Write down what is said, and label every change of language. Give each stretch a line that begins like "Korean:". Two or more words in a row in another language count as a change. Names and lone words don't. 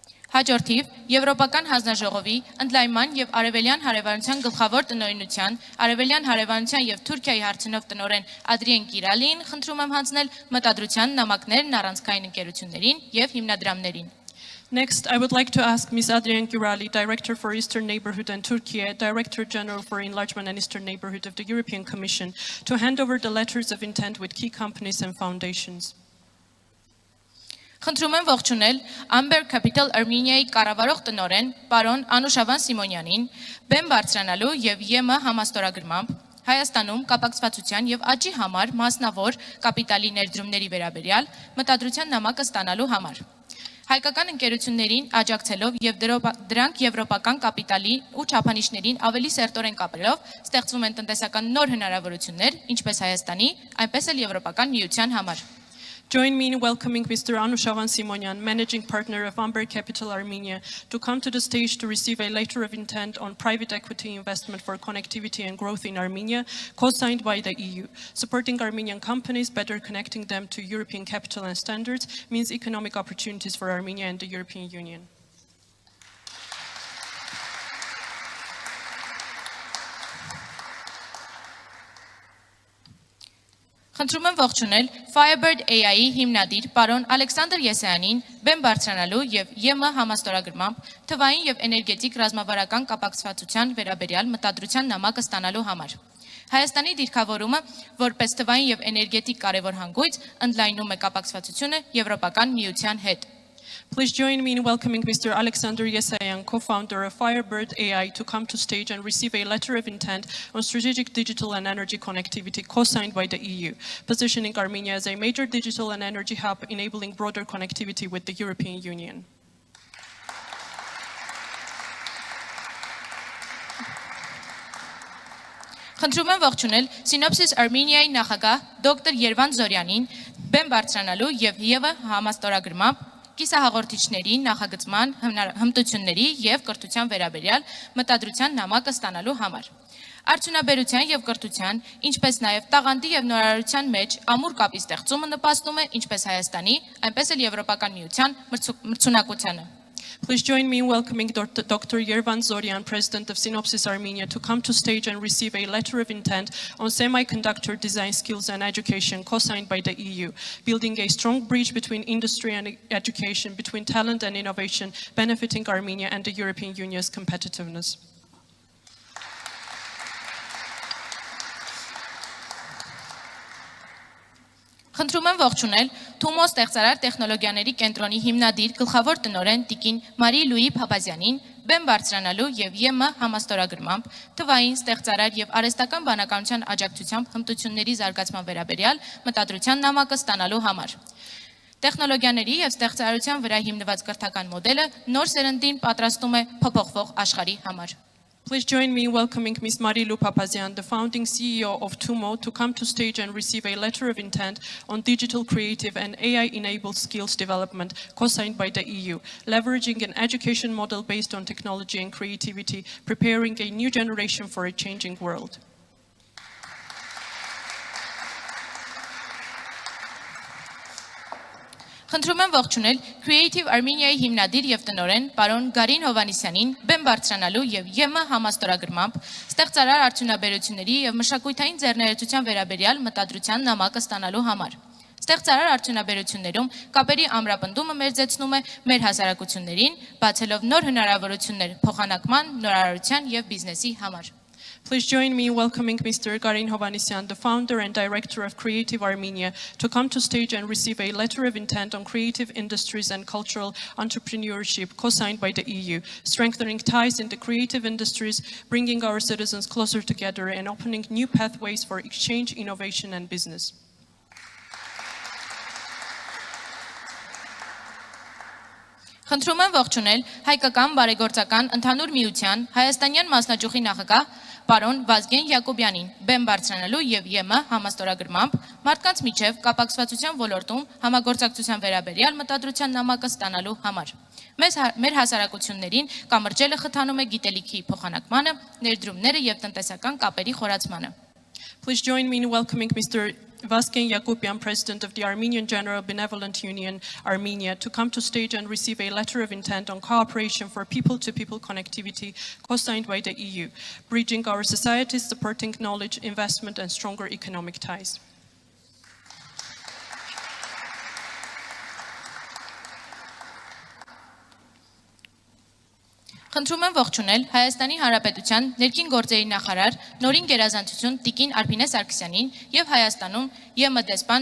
Armenian: Հաջորդիվ Եվրոպական հանձնաժողովի ընդլայնման եւ արևելյան հարևանության գլխավոր տնօրինության, արևելյան հարևանության եւ Թուրքիայի հարցնով տնօրեն Ադրիեն Կիրալին խնդրում եմ հանձնել մտադրության նամակներն առանցքային ընկերություններին եւ հիմնադրամներին։
English: Next, I would like to ask Ms. Adrian Girali, Director for Eastern Neighborhood and Turkey, Director General for Enlargement and Eastern Neighborhood of the European Commission, to hand over the letters of intent with key companies and foundations.
Armenian: Խնդրում եմ ողջունել Amber Capital Armenia-ի կառավարող տնօրեն պարոն Անուշավան Սիմոնյանին, բեմ բարձրանալու եւ ԵՄ համաստորագրմամբ Հայաստանում կապակցվածության եւ աճի համար մասնավոր կապիտալի ներդրումների վերաբերյալ մտադրության նամակը ստանալու համար։ Հայկական ընկերություններին աջակցելով եւ դրանք եվրոպական կապիտալի ու չափանիշներին ավելի սերտորեն կապելով ստեղծվում են տնտեսական նոր հնարավորություններ, ինչպես Հայաստանի, այնպես էլ Եվրոպական միության համար։
English: Join me in welcoming Mr. Anushavan Simonyan, Managing Partner of Amber Capital Armenia, to come to the stage to receive a letter of intent on private equity investment for connectivity and growth in Armenia, co-signed by the EU. Supporting Armenian companies, better connecting them to European capital and standards, means economic opportunities for Armenia and the European Union.
Armenian: Խնդրում եմ ողջունել Firebird AI-ի հիմնադիր պարոն Ալեքսանդր Եսայանին բեմ բարձրանալու եւ ԵՄ համաստորագրմամբ թվային եւ էներգետիկ ռազմավարական կապակցվածության վերաբերյալ մտադրության նամակը ստանալու համար։ Հայաստանի դիրքավորումը որպես թվային եւ էներգետիկ կարևոր հանգույց ընդլայնում է կապակցվածությունը Եվրոպական միության հետ։
English: Please join me in welcoming Mr. Alexander Yesayan, co-founder of Firebird AI, to come to stage and receive a letter of intent on strategic digital and energy connectivity co-signed by the EU, positioning Armenia as a major digital and energy hub, enabling broader connectivity with the European Union.
Armenian: Խնդրում եմ ողջունել Synopsys Armenia-ի նախագահ դոկտոր Երվանդ Զորյանին բեմ բարձրանալու եւ ԵՎ համաստորագրմամբ կիսահաղորդիչների նախագծման հմտությունների եւ կրթության վերաբերյալ մտադրության նամակը ստանալու համար։ Արդյունաբերության եւ կրթության, ինչպես նաեւ տաղանդի եւ նորարարության մեջ ամուր կապի ստեղծումը նպաստում է ինչպես Հայաստանի, այնպես էլ Եվրոպական միության մրցունակությանը։
English: Please join me in welcoming Dr. Yervan Zoryan, President of Synopsys Armenia, to come to stage and receive a letter of intent on semiconductor design skills and education co-signed by the EU, building a strong bridge between industry and education, between talent and innovation, benefiting Armenia and the European Union's competitiveness.
Armenian: Խնդրում եմ ողջունել Թումո ստեղծարար տեխնոլոգիաների կենտրոնի հիմնադիր գլխավոր տնօրեն Տիկին Մարի Լուի Փափազյանին բեմ բարձրանալու եւ ԵՄ համաստորագրմամբ թվային ստեղծարար եւ արհեստական բանականության աջակցությամբ հմտությունների զարգացման վերաբերյալ մտադրության նամակը ստանալու համար։ Տեխնոլոգիաների եւ ստեղծարարության վրա հիմնված կրթական մոդելը նոր սերնդին պատրաստում է փոփոխվող աշխարհի համար։
English: Please join me in welcoming Ms. Marilu Papazian, the founding CEO of TUMO, to come to stage and receive a letter of intent on digital, creative and AI-enabled skills development co-signed by the EU, leveraging an education model based on technology and creativity, preparing a new generation for a changing world.
Armenian: Խնդրում եմ ողջունել Creative Armenia-ի հիմնադիր եւ տնօրեն պարոն Գարին Հովանիսյանին բեմ բարձրանալու եւ ԵՄ համաստորագրմամբ ստեղծարար արդյունաբերությունների եւ մշակութային ձեռներեցության վերաբերյալ մտադրության նամակը ստանալու համար։ Ստեղծարար արդյունաբերություններում կապերի ամրապնդումը մերձեցնում է մեր հասարակություններին, բացելով նոր հնարավորություններ փոխանակման, նորարարության եւ բիզնեսի համար։
English: Please join me in welcoming Mr. Garin Hovanisyan, the founder and director of Creative Armenia, to come to stage and receive a letter of intent on creative industries and cultural entrepreneurship co-signed by the EU, strengthening ties in the creative industries, bringing our citizens closer together and opening new pathways for exchange, innovation and business.
Armenian: Խնդրում եմ ողջունել Հայկական բարեգործական ընդհանուր միության Հայաստանյան մասնաճյուղի նախագահ պարոն Վազգեն Յակոբյանին բեմ բարձրանալու եւ ԵՄ համաստորագրմամբ մարդկանց միջև կապակցվածության ոլորտում համագործակցության վերաբերյալ մտադրության նամակը ստանալու համար։ Մեր հասարակություններին կամրջելը խթանում է գիտելիքի փոխանակմանը, ներդրումները եւ տնտեսական կապերի խորացմանը։
English: Please join me in welcoming Mr. Vasken Yakupian, president of the Armenian General Benevolent Union, Armenia, to come to stage and receive a letter of intent on cooperation for people-to-people connectivity co-signed by the EU, bridging our societies, supporting knowledge, investment, and stronger economic ties.
Armenian: Խնդրում եմ ողջունել Հայաստանի Հանրապետության ներքին գործերի նախարար նորին գերազանցություն Տիկին Արփինե Սարգսյանին եւ Հայաստանում ԵՄ դեսպան